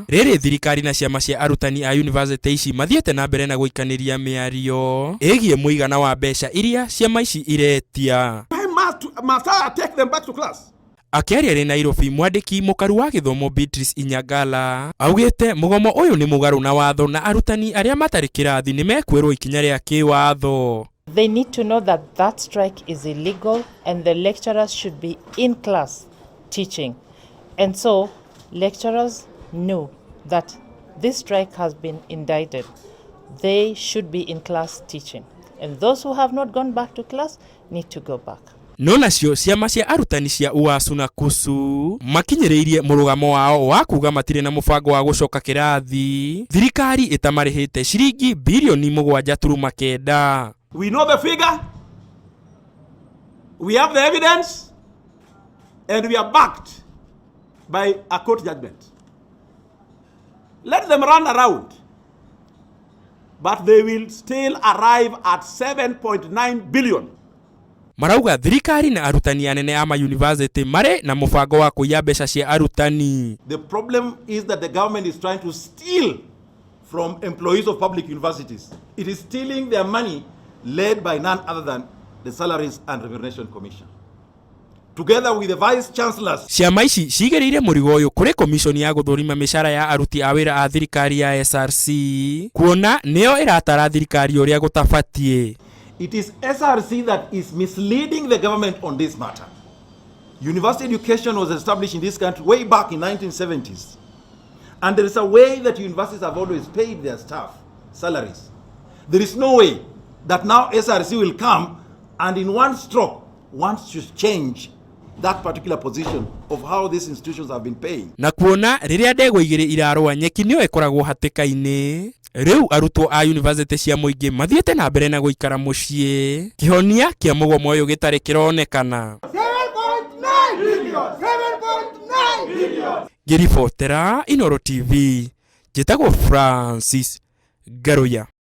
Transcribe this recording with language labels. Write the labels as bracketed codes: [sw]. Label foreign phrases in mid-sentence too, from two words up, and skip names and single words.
[ki] Riri thirikari na ciama cia arutani a university ici mathiete na mbere na guikaniria miario igie muigana wa mbeca iria ciama ici iretia. Akiaria ri Nairobi, mwandiki mukaru wa githomo Beatrice Inyangala augite mugomo uyu ni mugaru na watho na arutani aria matari kirathi ni mekwirwo ikinya ria kiwatho. [en] They need to know that that strike is illegal and the lecturers should be in class teaching. And so lecturers know that this strike has been indicted. They should be in class teaching. And those who have not gone back to class need to go back. [ki] No nacio ciama cia arutani cia UASU na KUSU makinyiriirie murugamo wao wa kuuga matire na mubango wa gucoka kirathi, thirikari itamarihite ciringi bilioni 7.9. [en] We know the figure, we have the evidence, and we are backed by a court judgment. Let them run around, but they will still arrive at 7.9 billion. [ki] Marauga thirikari na arutani anene ama university mare na mubango wa kuiya mbeca cia arutani. [en] The problem is that the government is trying to steal from employees of public universities. It is stealing their money, led by none other than the Salaries and Remuneration Commission, together with the vice chancellors. [ki] Ciama ici cigereire murigo uyu kuri commission ya guthurima mishara ya aruti a wira a thirikari ya SRC kuona neo iratara thirikari uria gutabatie. [en] It is SRC that is misleading the government on this matter. University education was established in this country way back in 1970s, and there is a way that universities have always paid their staff salaries. There is no way that now SRC will come and in one stroke wants to change that particular position of how these institutions have been paying. [ki] Na kuona riria ndego igire irarwa nyeki nio ikoragwo hatika-ini, riu arutwo a university cia muingi mathiete na mbere na guikara mucii, kihonia kia mugomo uyu gitari kironekana. 7.9 billion. Ngiribotera Inooro TV, njitagwo Francis Garuya.